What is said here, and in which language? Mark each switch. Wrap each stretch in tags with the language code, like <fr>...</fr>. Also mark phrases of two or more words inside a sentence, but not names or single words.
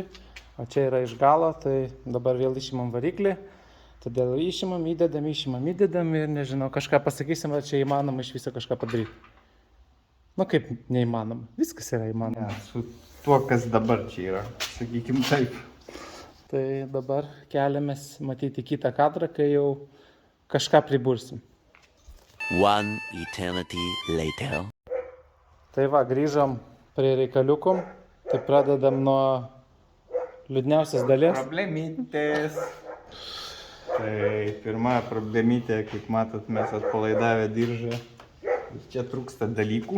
<lt>O čia yra iš galo, tai dabar vėl išimam variklį, todėl išimam, įdedam ir nežinau, kažką pasakysim, ar čia įmanoma iš viso kažką padaryti. Kaip neįmanoma, viskas yra įmanoma. Ja, su tuo, kas dabar čia yra, sakykim taip. Tai dabar keliamės matyti kitą kadrą, kai jau kažką pribursim.</lt> <en>One eternity later.</en> <lt>Tai va, grįžom prie reikaliukų, tai pradedam nuo liūdniausias dalies. Problemytės. Tai pirma problemytė, kaip matot, mes atpalaidavę diržą. Čia trūksta dalykų.</lt>